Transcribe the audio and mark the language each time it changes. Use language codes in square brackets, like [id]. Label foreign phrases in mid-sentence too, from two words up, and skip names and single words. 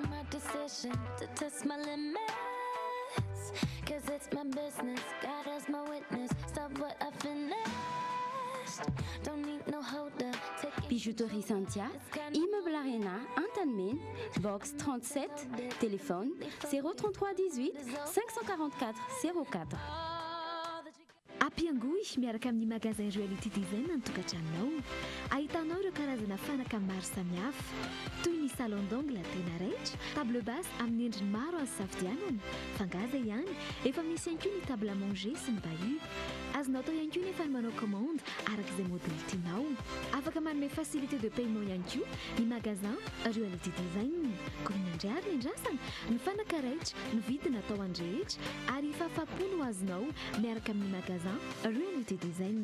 [fr] Bijouterie Santia, immeuble Arena, Antanmen, box 37, téléphone 033 18 544 04. [mg] ampiangoy miaraka amin'ny magasin Reality Design ny tokantranonao. Ahitanao ireo karazana fanaka maro samihafa toy ny [fr] salon d'angle [mg] tena raitra, [fr] table basse [mg] amin'ny endriny maro azo safidianana, fangaza ihany, efa misy ihany koa ny [fr] table à manger [mg] sy ny bahut. Azonao atao ihany koa nefa ny manao commande arak'izay modèle tianao. Afaka manome [fr] facilité de paiement [mg] ihany koa ny magasin Reality Design. Koa ny andriary ny andrasana, ny fanaka raitra, ny vidina atao andrehetra ary efa afa-po no azonao miaraka amin'ny magasin Reality Design.